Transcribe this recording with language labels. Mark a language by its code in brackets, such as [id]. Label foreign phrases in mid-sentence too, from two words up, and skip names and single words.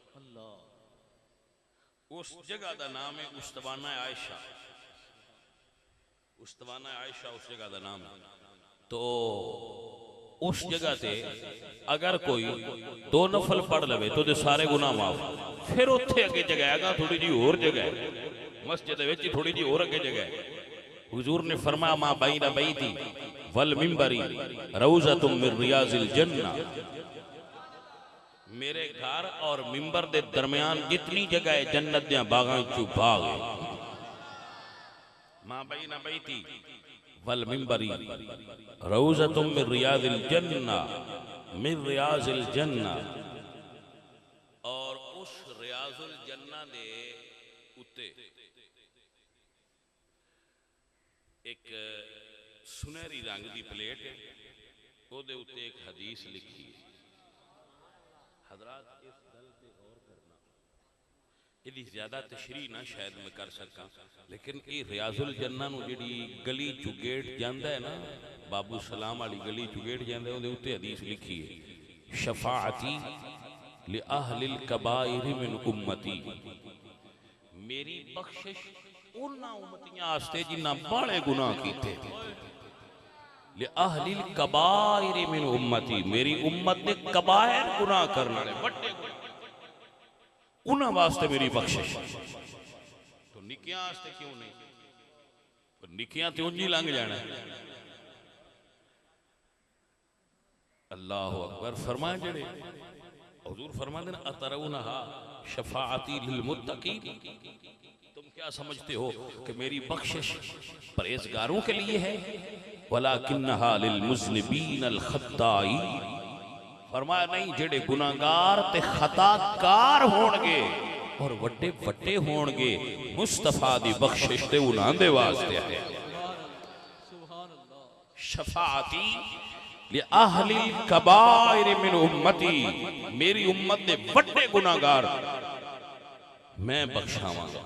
[ur] اس جگہ کا نام ہے استوانہ عائشہ، استوانہ عائشہ اس جگہ کا نام ہے. تو اس جگہ سے اگر کوئی 2 نفل پڑھ لوے تو سارے گناہ معاف. [pa] پھر اتھے اگے جگہ ہے، تھوڑی جی ہور جگہ ہے مسجد وچ، تھوڑی جی ہور اگے جگہ ہے. حضور نے فرمایا [ar] ما بين بيتي ومنبري روضة من رياض الجنة, [pa] میرے گھر اور منبر دے درمیان جتنی جگہ ہے جنت دے باغاں چوں باغ ہے. [ar] ما بين بيتي ومنبري روضة من رياض الجنة، من رياض الجنة. [pa] اور اس ریاض الجنہ دے اتے اک سنہری رنگ کی پلیٹ ہے، اودے اتے اک حدیث لکھی ہے. حضرات اس گل پے غور کرنا، یدی زیادہ تشریح نہ شاید میں کر سکا، لیکن یہ ریاض الجنہ نوں جیہڑی گلی چوں گیٹ جاندا ہے نا، باب السلام والی گلی چوں گیٹ جاندا ہے، اودے اتے حدیث لکھی ہے [ar] شفاعتي لأهل الكبائر من أمتي, [pa] میری بخشش انہاں امتیاں آستے جنہاں بڑے گناہ کیتے. [ar] لأهل الكبائر من أمتي, [pa] میری امت نے کبائر گناہ کرنے والے بڑے انہاں واسطے میری بخشش. تو نیکیاں واسطے کیوں نہیں؟ تو نیکیاں تے انج ہی لنگھ جانا ہے. [ar] الله أكبر. [pa] فرمایا جیڑے حضور فرماتے ہیں [ar] أترونها شفاعتي للمتقين, [ur] تم کیا کیا سمجھتے ہو کہ میری بخشش پرہیزگاروں کے لیے ہے? [ar] ولكنها للمذنبين الخطائين, [pa] فرمایا نہیں جیڑے گناہگار تے خطاکار ہونگے اور وڈے وڈے ہونگے، مصطفیٰ دی بخشش تے انہاں دے واسطے ہے. [ar] شفاعتي لأهل الكبائر من أمتي, [pa] میری امت دے وڈے گناہگار میں بخشاوانگا.